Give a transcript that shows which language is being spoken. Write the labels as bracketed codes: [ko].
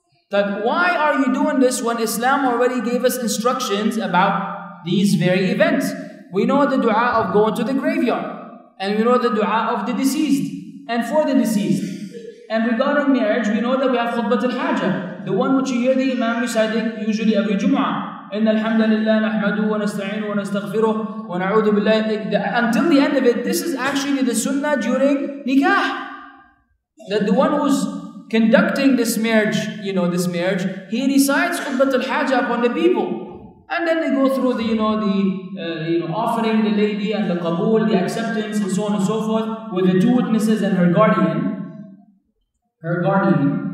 [en] That why are you doing this when Islam already gave us instructions about these very events? We know the dua of going to the graveyard, and we know the dua of the deceased, and for the deceased. And regarding marriage, we know that we have khutbat al-hajah, the one which you hear the Imam reciting usually every Jum'ah. [ar] إن الحمد لله نحمده ونستعينه ونستغفره ونعوذ بالله. [en] Until the end of it, this is actually the sunnah during nikah. That the one who's conducting this marriage, he recites khutbat al-hajah upon the people. And then they go through the offering the lady and the qabul, the acceptance, and so on and so forth, with the 2 witnesses and her guardian. Her guardian.